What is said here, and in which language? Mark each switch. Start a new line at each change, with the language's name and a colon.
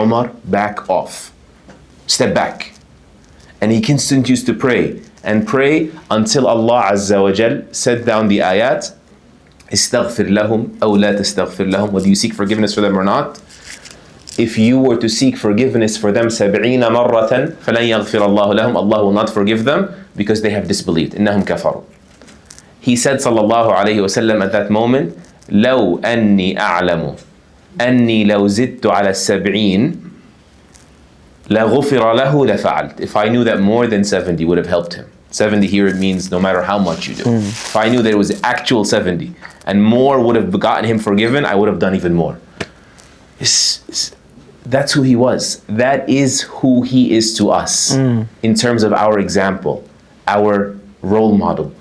English: Umar, back off. Step back. And he continues to pray and pray until Allah Azza wa Jal set down the ayat, استغفر لهم أو لا تستغفر لهم. Whether you seek forgiveness for them or not, if you were to seek forgiveness for them 70 مرة فلن يغفر الله لهم, Allah will not forgive them because they have disbelieved.
Arabic: إنهم كفروا. He said sallallahu alayhi wa sallam at that moment, لو أني أعلم أني لو زدت على 70 لغفر له لفعلت.
English: If I knew that more than 70 would have helped him. 70 here it means no matter how much you do. If I knew that it was actual 70 and more would have gotten him forgiven, I would have done even more. That's who he was. That is who he is to us in terms of our example, our role model.